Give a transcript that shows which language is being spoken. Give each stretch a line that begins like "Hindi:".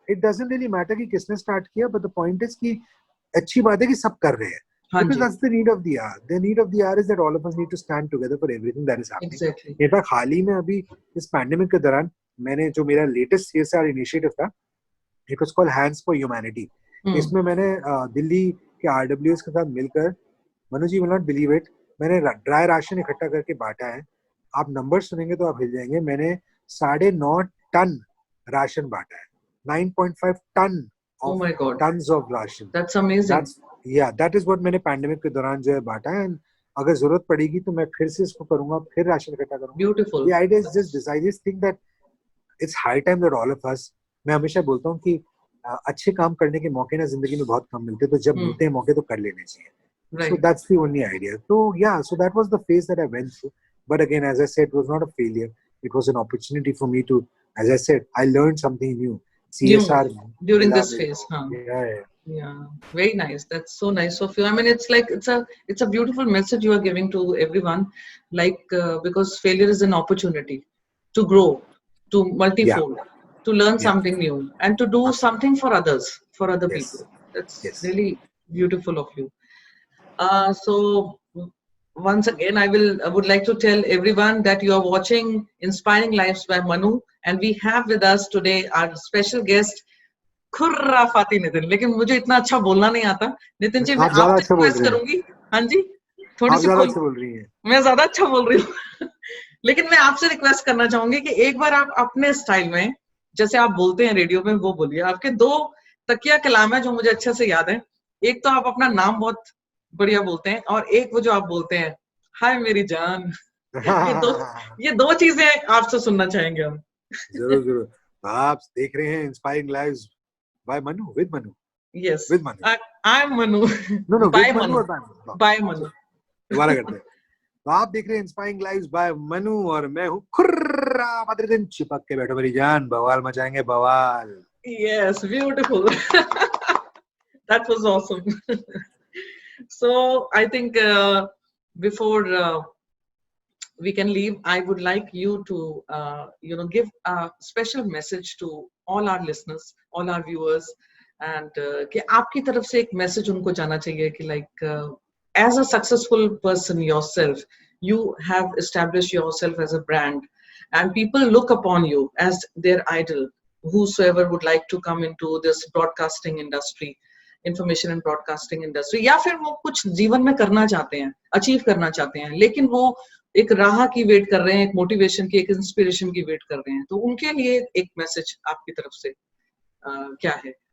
English: It doesn't really matter
Hindi: कि किसने start किया,
English: but the point is
Hindi: कि अच्छी बात है कि सब कर रहे हैं.
English: Because that's the need of the hour. The need of the hour is that all of us need to stand together for everything that is happening. Exactly. In fact,
Hindi: हाल ही में अभी इस पैंडेमिक के दौरान मैंने जो मेरा लेटेस्ट CSR इनिशिएटिव था,
English: it was called Hands for Humanity.
Hindi: इसमें मैंने दिल्ली के RWS के साथ मिलकर, मनु जी
English: will not believe it,
Hindi: मैंने ड्राई राशन इकट्ठा करके बांटा है. आप नंबर सुनेंगे तो आप हिल जाएंगे. मैंने 9.5 टन राशन बांटा है. 9.5 ton.
English: Oh my God. Tons of ration. That's amazing. That is what
Hindi: मैंने पैंडेमिक के दौरान जो है बांटा है. And अगर जरूरत पड़ेगी तो मैं फिर से इसको करूंगा, फिर राशन इकट्ठा करूंगा.
English: Beautiful. The idea is just this. I just think that it's high time that all of us,
Hindi: मैं हमेशा बोलता हूँ कि अच्छे काम करने के मौके ना जिंदगी में बहुत कम मिलते, तो जब मिलते हैं मौके तो कर लेने चाहिए.
English: So that's the only idea. So yeah, so that was the phase that I went through. But again, as I said, it was not a failure. It was an opportunity for me to, as I said, I learned something new. CSR during this phase, huh? Yeah. Very nice. That's so nice of you. I mean, it's like it's a beautiful message you are giving to everyone. Like because failure is an opportunity to grow, to multifold, to learn something new, and to do something for others, for other people. That's really beautiful of you. So once again, I would like to tell everyone that you are watching Inspiring Lives by Manu, and we have with us today our special guest Khurafati Nitin.
Hindi: लेकिन मुझे इतना अच्छा बोलना नहीं आता. नितिन जी, मैं आपसे request करूंगी. हाँ जी, थोड़ी सी बोल रही हैं. मैं ज्यादा अच्छा बोल रही हूँ. लेकिन मैं आपसे रिक्वेस्ट करना चाहूंगी कि एक बार आप अपने स्टाइल में, जैसे आप बोलते हैं रेडियो में, वो बोलिए. आपके 2 तकिया कलाम है जो मुझे अच्छे से याद है. एक तो आप अपना नाम बहुत बढ़िया बोलते हैं, और एक वो जो आप बोलते हैं, हाय मेरी जान. ये दो चीजें आपसे सुनना चाहेंगे हम. जरूर जरूर. आप देख रहे हैं inspiring lives
English: by Manu, with Manu. Yes. With Manu. I'm Manu. No, by with Manu. Or by Manu? By Manu.
Hindi: दोबारा करते हैं. तो आप देख रहे हैं इंस्पायरिंग लाइव्स बाय मनु, और मैं हूँ खुर्राफाती नितिन. चिपक के बैठो मेरी जान, बवाल मचाएंगे बवाल.
English: Yes, beautiful. That was awesome. So I think before we can leave, I would like you to give a special message to all our listeners, all our viewers, and
Hindi: कि आपकी तरफ से एक message उनको जाना चाहिए कि
English: like as a successful person yourself, you have established yourself as a brand, and people look upon you as their idol, whosoever would like to come into this broadcasting industry,
Hindi: information and broadcasting industry, या फिर वो कुछ जीवन में करना चाहते हैं, achieve करना चाहते हैं, लेकिन वो एक राह की वेट कर रहे हैं, एक मोटिवेशन की, एक इंस्पिरेशन की वेट कर रहे हैं, तो उनके लिए एक मैसेज आपकी तरफ से क्या है?